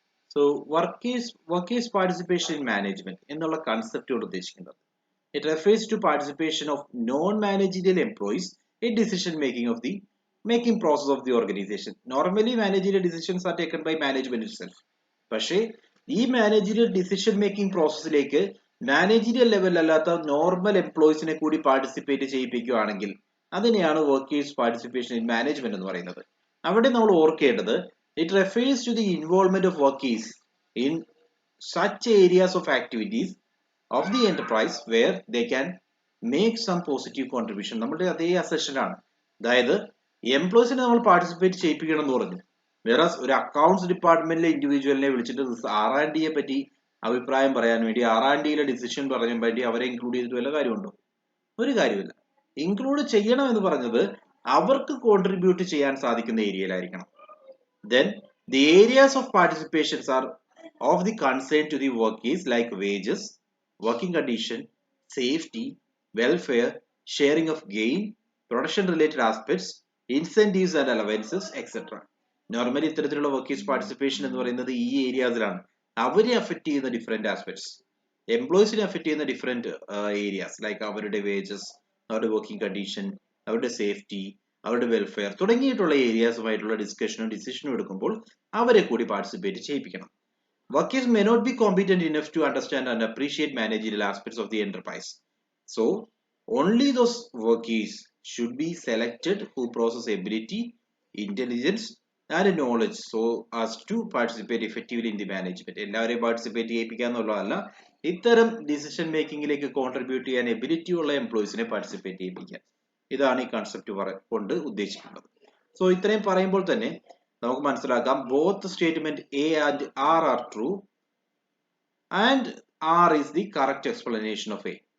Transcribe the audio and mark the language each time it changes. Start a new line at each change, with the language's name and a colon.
English: So workers participation in management
Malayalam: എന്നുള്ള കൺസെപ്റ്റോട് ഉദ്ദേശിക്കുന്നത്.
English: It refers to participation of non-managerial employees in decision making of the making process of the organization. Normally managerial decisions are taken by management itself.
Malayalam: പക്ഷേ ഈ managerial decision making പ്രോസസ്സിലേക്ക് managerial level അല്ലാത്ത normal എംപ്ലോയീസിനെ കൂടി participate ചെയ്യിപ്പിക്കുകയാണെങ്കിൽ അതിനെയാണ് workers participation in management എന്ന് പറയുന്നത്. അവിടെ നമ്മൾ ഓർക്കേണ്ടത്
English: It refers to the involvement of workers in such areas of activities of the enterprise where they can make some positive contribution.
Malayalam: നമ്മുടെ അതേ അസെഷനാണ്. അതായത് എംപ്ലോയീസിനെ നമ്മൾ പാർട്ടിസിപ്പേറ്റ് ചെയ്യിപ്പിക്കണം എന്ന് പറഞ്ഞു. വേറെ ഒരു അക്കൗണ്ട്സ് ഡിപ്പാർട്ട്മെന്റിലെ ഇൻഡിവിജ്വലിനെ വിളിച്ചിട്ട് R&Dയെ പറ്റി അഭിപ്രായം പറയാൻ വേണ്ടി R&Dയിലെ ഡിസിഷൻ പറയാൻ വേണ്ടി അവരെ ഇൻക്ലൂഡ് ചെയ്തിട്ട് വല്ല കാര്യമുണ്ടോ? ഒരു കാര്യമില്ല. ഇൻക്ലൂഡ് ചെയ്യണം എന്ന് പറഞ്ഞത് അവർക്ക് കോൺട്രിബ്യൂട്ട് ചെയ്യാൻ സാധിക്കുന്ന ഏരിയയിലായിരിക്കണം.
English: Then the areas of participations are of the concern to the workers like wages, working condition, safety, welfare, sharing of gain, production related aspects, incentives and allowances, etc.
Malayalam: Normally ഇത്തരത്തിലുള്ള workers participation എന്ന് പറയുന്നത് ഈ ഏരിയാസിലാണ്. അവരെ affect ചെയ്യുന്ന different aspects, എംപ്ലോയീസിനെ affect ചെയ്യുന്ന different areas like അവരുടെ wages, അവരുടെ working condition, അവരുടെ സേഫ്റ്റി, അവരുടെ വെൽഫെയർ തുടങ്ങിയിട്ടുള്ള ഏരിയാസുമായിട്ടുള്ള ഡിസ്കഷനും ഡിസിഷനും എടുക്കുമ്പോൾ അവരെ കൂടി participate ചെയ്യിപ്പിക്കണം.
English: Workers may not be competent enough to understand and appreciate managerial aspects of the enterprise. So, only those workers should be selected who possess ability, intelligence, and knowledge so as to participate effectively in the management.
Malayalam: എല്ലാവരെയും participate ചെയ്യിപ്പിക്കുക എന്നുള്ളതല്ല, ഇത്തരം decision മേക്കിംഗിലേക്ക് contribute ചെയ്യാൻ ability ഉള്ള എംപ്ലോയീസിനെ participate ചെയ്യിപ്പിക്കുക. ഇതാണ് ഈ concept കൊണ്ട് ഉദ്ദേശിക്കുന്നത്. So ഇത്രയും പറയുമ്പോൾ തന്നെ നമുക്ക് മനസ്സിലാക്കാം
English: Both statement A and R are true and R is the correct explanation of A.